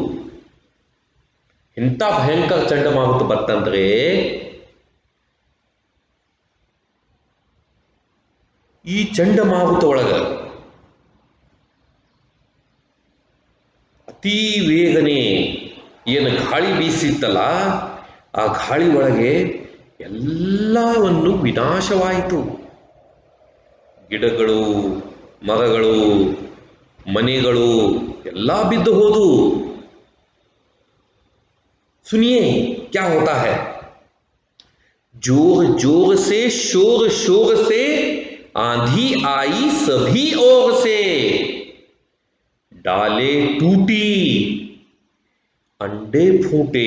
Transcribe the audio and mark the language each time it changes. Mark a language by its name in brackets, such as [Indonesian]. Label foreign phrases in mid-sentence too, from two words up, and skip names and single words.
[Kannada] ಇಂಥ ಭಯಂಕರ ಚಂಡಮಾರುತ ಬತ್ತಂದ್ರೆ ಈ ಚಂಡಮಾರುತ ಒಳಗ ಅತಿ ವೇಗನೆ ಏನು ಗಾಳಿ ಬೀಸಿತ್ತಲ್ಲ, ಆ ಗಾಳಿ ಒಳಗೆ ಎಲ್ಲವನ್ನು ವಿನಾಶವಾಯಿತು. ಗಿಡಗಳು, ಮರಗಳು, ಮನೆಗಳು ಎಲ್ಲ ಬಿದ್ದು ಹೋದು. [Hindi] सुनिए क्या होता है। जोर जोर से, शोर शोर से, आंधी आई सभी ओर से, डाले टूटी, अंडे फूटे।